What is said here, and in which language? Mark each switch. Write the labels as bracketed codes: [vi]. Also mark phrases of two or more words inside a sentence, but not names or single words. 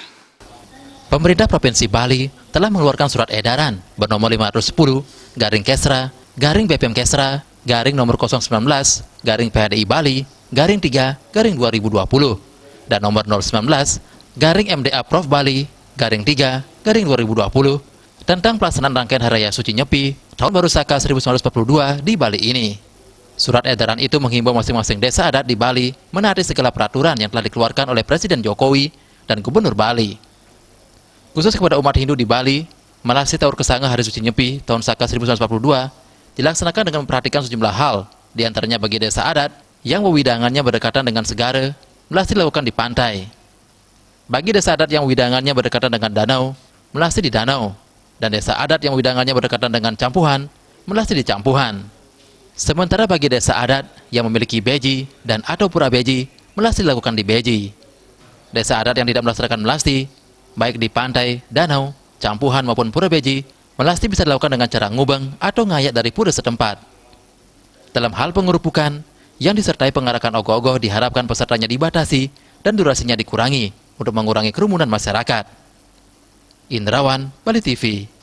[id] Pemerintah Provinsi Bali telah mengeluarkan surat edaran bernomor 510 garing Kesra garing BPM Kesra garing nomor 019 garing PHDI Bali garing 3 garing 2020 dan nomor 019 garing MDA Prof Bali garing 3 garing 2020 tentang pelaksanaan rangkaian Hari Raya Suci Nyepi tahun baru Saka 1942 di Bali ini. Surat edaran itu menghimbau masing-masing desa adat di Bali menaati segala peraturan yang telah dikeluarkan oleh Presiden Jokowi dan Gubernur Bali. Khusus kepada umat Hindu di Bali, melasti Tawur Kesanga Hari Suci Nyepi tahun Saka 1942 dilaksanakan dengan memperhatikan sejumlah hal, diantaranya bagi desa adat yang wewidangannya berdekatan dengan segara, melasti dilakukan di pantai. Bagi desa adat yang wewidangannya berdekatan dengan danau, melasti di danau. Dan desa adat yang wewidangannya berdekatan dengan campuhan, melasti di campuhan. Sementara bagi desa adat yang memiliki beji dan atau pura beji, melasti dilakukan di beji. Desa adat yang tidak melaksanakan melasti, baik di pantai, danau, campuhan maupun pura beji, melasti bisa dilakukan dengan cara ngubeng atau ngayat dari pura setempat. Dalam hal pengerupukan, yang disertai pengarakan ogoh-ogoh diharapkan pesertanya dibatasi dan durasinya dikurangi untuk mengurangi kerumunan masyarakat. Indrawan, Bali TV.